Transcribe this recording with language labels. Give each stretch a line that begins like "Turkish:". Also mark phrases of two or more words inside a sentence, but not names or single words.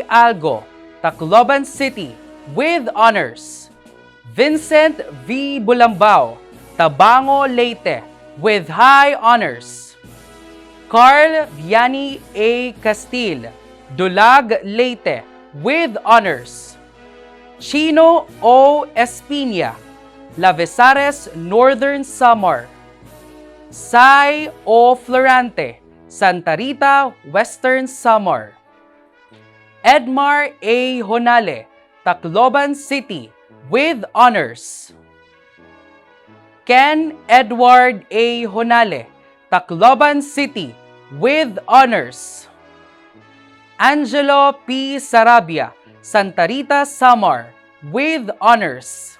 English: Algo, Tacloban City, with honors. Vincent V. Bulambao, Tabango, Leyte, with high honors. Carl Vianney A. Castile, Dulag, Leyte, with honors. Chino O. Espina, Lavesares, Northern Samar. Sai O. Florante, Santa Rita, Western Samar. Edmar A. Honale, Tacloban City, with honors. Ken Edward A. Honale, Tacloban City, with honors. Angelo P. Sarabia, Santa Rita, Samar, with honors.